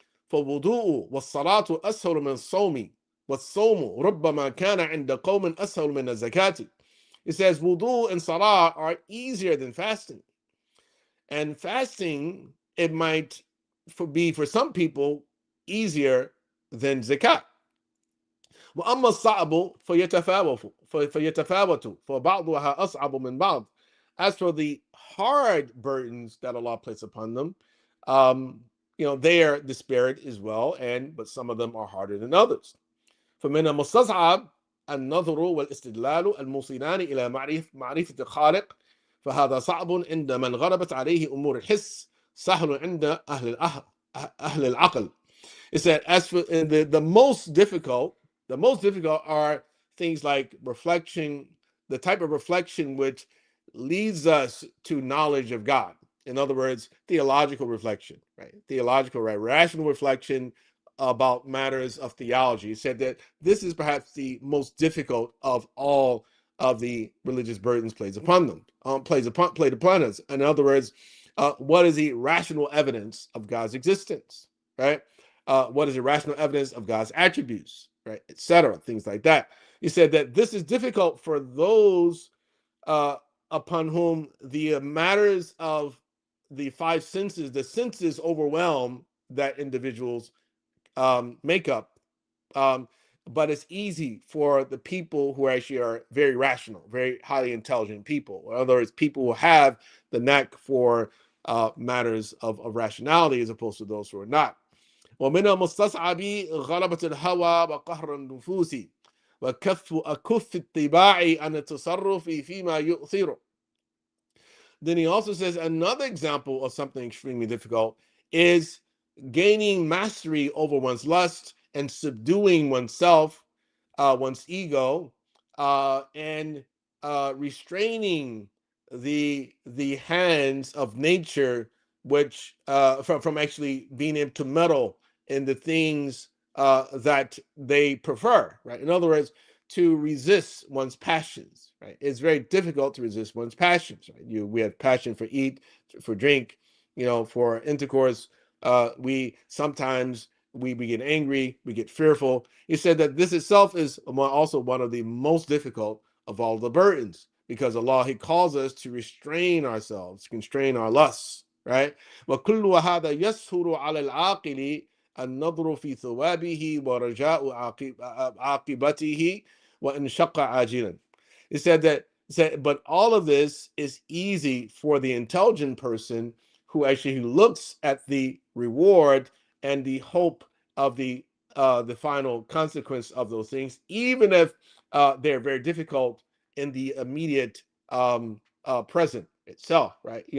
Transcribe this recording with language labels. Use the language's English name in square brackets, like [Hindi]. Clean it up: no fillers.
[Arabic] فالوضوء والصلاة أسهل من الصوم والصوم ربما كان عند قوم أسهل من الزكاة. [English] It says wudu and salah are easier than fasting. And fasting, it might be for some people easier than zakat. [Arabic] وأما الصعب فيتفاوت فبعضها أصعب من بعض. [English] As for the hard burdens that Allah placed upon them, they are disparate as well, but some of them are harder than others. [Arabic] فمن المستصعب النظر والاستدلال الموصلان إلى معرفة الخالق فهذا صعب عند من غلبت عليه أمور الحس سهل عند أهل العقل. [English] It said, as for the most difficult are things like reflection, the type of reflection which leads us to knowledge of God. In other words, theological reflection, right? Rational reflection about matters of theology. He said that this is perhaps the most difficult of all of the religious burdens placed upon us. In other words, what is the rational evidence of God's existence, right? What is the rational evidence of God's attributes, right, etc., things like that. He said that this is difficult for those upon whom the matters of the five senses, the senses overwhelm that individual's makeup, but it's easy for the people who actually are very rational, very highly intelligent people. In other words, people who have the knack for matters of rationality as opposed to those who are not. [Arabic] ومن المستصعب غلبة الهوى وقهر النفوس وكف الطباع عن التصرف فيما يؤثر. [English] Then he also says another example of something extremely difficult is gaining mastery over one's lust and subduing oneself, one's ego, and restraining the hands of nature, which from actually being able to meddle in the things that they prefer. Right. In other words, to resist one's passions, right? It's very difficult to resist one's passions, right? We have passion for eat, for drink, for intercourse. We sometimes we get angry, we get fearful. He said that this itself is also one of the most difficult of all the burdens, because Allah, He calls us to restrain ourselves, constrain our lusts, right? [Arabic] وَكُلُّ هَذَا يَسْهُرُ عَلَى الْعَاقِلِ النظر في ثوابه ورجاء عاقبته وإن شق عاجلا. [English] It said, but all of this is easy for the intelligent person who actually looks at the reward and the hope of the final consequence of those things, even if they're very difficult in the immediate present itself, right?